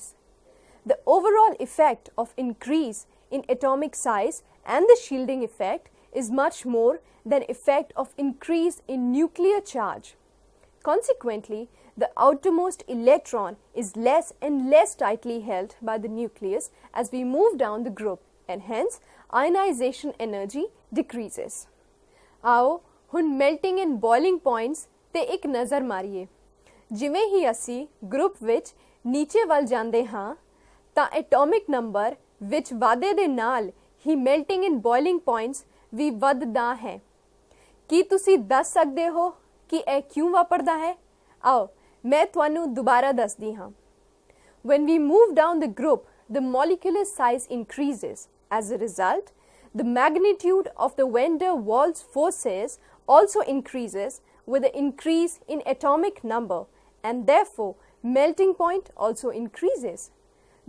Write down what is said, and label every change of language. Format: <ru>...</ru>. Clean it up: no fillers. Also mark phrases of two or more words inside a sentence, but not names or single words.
<en>The overall effect of increase in atomic size and the shielding effect is much more than effect of increase in nuclear charge. Consequently, the outermost electron is less and less tightly held by the nucleus as we move down the group and hence ionization energy decreases.</en> <pa>ਆਓ ਹੁਣ</pa> <en>melting and boiling points</en> <pa>ਤੇ ਇੱਕ ਨਜ਼ਰ ਮਾਰੀਏ. ਜਿਵੇਂ ਹੀ ਅਸੀਂ ਗਰੁੱਪ ਵਿੱਚ ਨੀਚੇ ਵੱਲ ਜਾਂਦੇ ਹਾਂ ਤਾਂ ਐਟੋਮਿਕ ਨੰਬਰ ਵਿੱਚ ਵਾਧੇ ਦੇ ਨਾਲ ਹੀ</pa> <en>melting and boiling points</en> <pa>ਵੀ ਵੱਧਦਾ ਹੈ. ਕੀ ਤੁਸੀਂ ਦੱਸ ਸਕਦੇ ਹੋ ਕਿ ਇਹ ਕਿਉਂ ਵਾਪਰਦਾ ਹੈ? ਆਓ ਮੈਂ ਤੁਹਾਨੂੰ ਦੁਬਾਰਾ ਦੱਸਦੀ ਹਾਂ.</pa> <en>When we move down the group, the molecular size increases. As a result, the magnitude of the van der Waals forces also increases with the increase in atomic number and therefore melting point also increases.</en>